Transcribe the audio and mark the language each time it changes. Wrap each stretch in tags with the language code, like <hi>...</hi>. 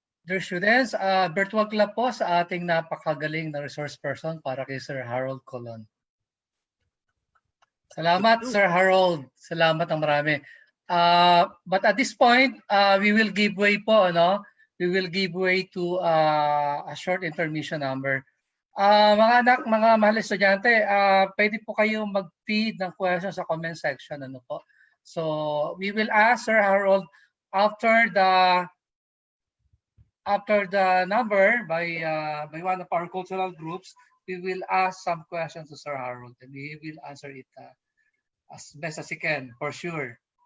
<en>Dear students, virtual clap</en> <tl>po sa ating napakagaling na resource person para kay Sir Harold Colon. Salamat, Sir Harold. Salamat ng marami.</tl> <en>But at this point, we will give way po, ano? We will give way to a short intermission number.</en> <tl>Mga anak, mga mahal na estudyante, pwede po kayong mag-feed ng questions sa comment section, ano po?</tl> <en>So, we will ask Sir Harold after the number by one of our cultural groups. We will ask some questions to Sir Harold, and he will answer it as best as he can, for sure.</en>